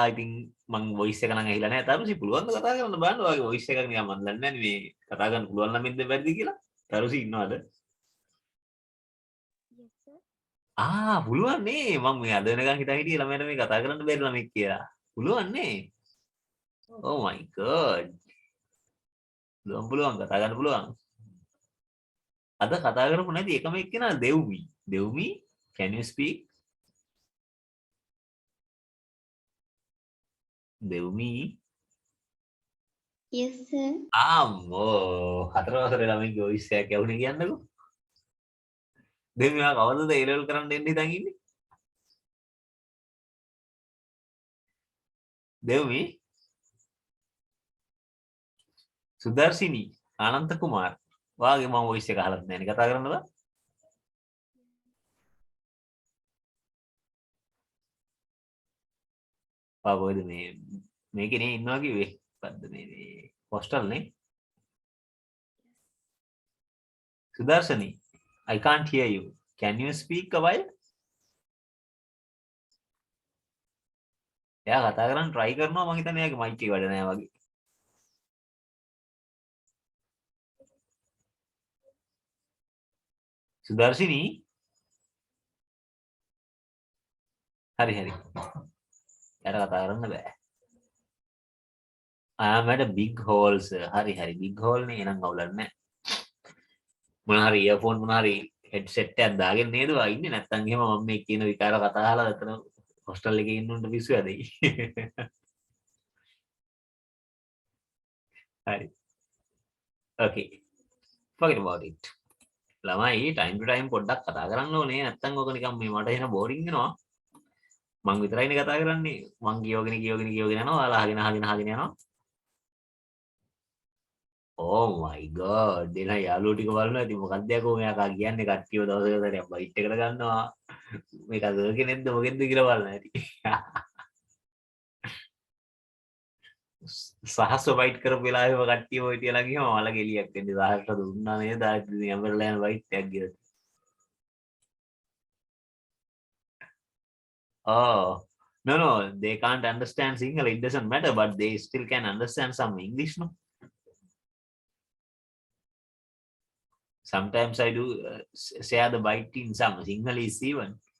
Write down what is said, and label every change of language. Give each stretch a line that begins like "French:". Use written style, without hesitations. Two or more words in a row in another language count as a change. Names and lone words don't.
Sinhala: ඉතින් මං වොයිස් එක නම් ඇහිලා නැහැ. තරුසි පුළුවන් ද කතා කරන්න බලන්න. ඔයාගේ වොයිස් එකක් නිකන් මම දන්නේ නැහැ මේ කතා කරන්න පුළුවන් නම් ඉඳ බැරිද කියලා. තරුසි ඉන්නවද?
English: Yes, sir.
Sinhala: පුළුවන් නේ. මම මේ අද වෙනකන් හිතා හිටියේ ළමයට මේ කතා කරන්න බැරි ළමෙක් කියලා. පුළුවන් නේ.
English: Oh my god.
Sinhala: පුළුවන් කතා කරන්න පුළුවන්. අද කතා කරපු නැති එකම එක්කෙනා දෙව්මි. දෙව්මි,
English: can you speak? දෙව්මි. Yes, sir.
Sinhala: අම්මෝ 4 වසරේ ළමයිගේ voice එකක් ඇහුනේ කියන්නකෝ. දැන් මෙයා කවදද
English: A level
Sinhala: කරන්න එන්නේ හිතන් ඉන්නේ? දෙව්මි සුදර්ශිනී ආනන්ත කුමාර් වාගේ මම voice එක අහලත් නැහැ නේ කතා කරන්නද? කොහෙද මේකේ නේ ඉන්නවා කිව්වේ. මොකද්ද මේ හොස්ටල් නේ?
English: Sudarshani, I can't hear you. Can you speak a while?
Sinhala: එයා කතා කරන්න try කරනවා මං හිතන්නේ එයාගේ mic එක වැඩ නැහැ වගේ. Sudarshini හරි හරි. එයාට කතා කරන්න බෑ.
English: I am at a big hall sir.
Sinhala: හරි හරි
English: big hall
Sinhala: නේ එනං අවුලක් නැහැ. මොන හරි earphone මොන හරි headset එකක් දාගෙන නේද ඔයා ඉන්නේ නැත්තම් එහෙම මම මේ කියන විකාර කතා අහලා අතන hostel එකේ ඉන්න උන්ට පිස්සු ඇදෙයි. හරි.
English: Okay. Forget about it.
Sinhala: ළමයි
English: time to time
Sinhala: පොඩ්ඩක් කතා කරන්න ඕනේ නැත්තම් ඔක නිකන් මේ මට එන boring වෙනවා. මං විතරයිනේ කතා කරන්නේ. මං කියවගෙන යනවා. ඔයාලා අහගෙන යනවා.
English: Oh my god.
Sinhala: දෙන යාළුවෝ ටික බලනවා. ඉතින් මොකක්ද යකෝ මෙයා කියන්නේ කට්ටියව දවසකට සැරයක් බයිට් එකට ගන්නවා. මේක ගර්ල් කෙනෙක්ද මොකෙද්ද කියලා බලන්න ඇති. සහස්ව බයිට් කරපු වෙලාවෙම කට්ටිය ඔය තියලා ගියම මලගේ එලියක් එන්නේ 10ට දුන්නා නේද? ආයෙත් ඉතින් ඇඹරලා යන බයිට් එකක් ගියද.
English: Oh. No, they can't understand Sinhala. It doesn't matter, but they still can understand some English, no? Sometimes I do share the bite in some Sinhalese even.